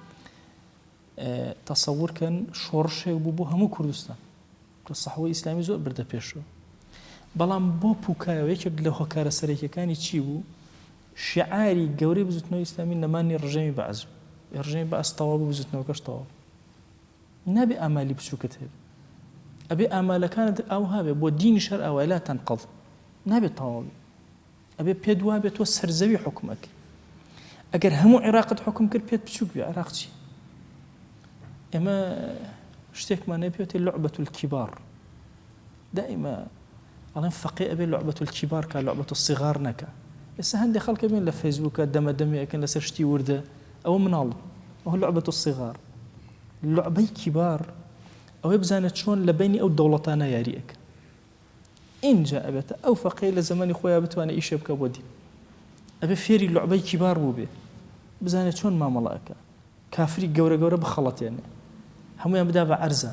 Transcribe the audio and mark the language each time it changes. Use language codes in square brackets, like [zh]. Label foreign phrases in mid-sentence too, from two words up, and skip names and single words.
[ckb] تەسەورکەن شۆڕشێک بوو بۆ هەموو کوردستان کە سەحوەی ئیسلامی زۆر بردە پێشەوە بەڵام بۆ پووکایەوە یەکێک لە هۆکارە سەرەکیەکانی چی بوو شعاری گەورەی بزوتنەوەی ئیسلامی نەمانی ڕژەمی بەعز ڕژەمی بەعز تەواو بوو بزوتنەوەکەش تەواو نابێ ئامالی بچووکت هەبێ ئەبێ ئامالەکانت ئەو هابێ بۆ دینی شەر ئەوە لا تەنقەض نابێت تەواو ئەبێ پێت وا بێت تۆ سەرزەوی حکومەکە ئەگەر هەموو عێراقت حکم کرد پێت بچووک بێ عێراق چی ئێمە شتێکمان نەپێوتێ [ar] لعبة الكبار [ckb] دائما ئەڵێن فەقێ ئەبێ [ar] لعبة الكبار [ckb] کە [ar] لعبة الصغار [ckb] نەکە ئێستا هەندێک خەڵکە بێن لە فەیسبووکە دەمەدەمیەکەن لەسەر شتی وردە ئەوە مناڵ ئەوە [ar] لعبة الصغار لعبەی کیبار [ckb] ئەوەی بزانێت چۆن لە بینی ئەو دەوڵەتانە یاریەکە اینجا ئەبێتە ئەو فەقێ لە زەمانی خۆیان بتوانێت ئیشێ بکە بۆ دین ئەبێ فێری [ar] لعبەی کیبار [ckb] بوو بێ بزانێت چۆن مامەڵەکە کافری گەورە گەورە بخەڵەتێنێ هەمویان بدا بە عەرزە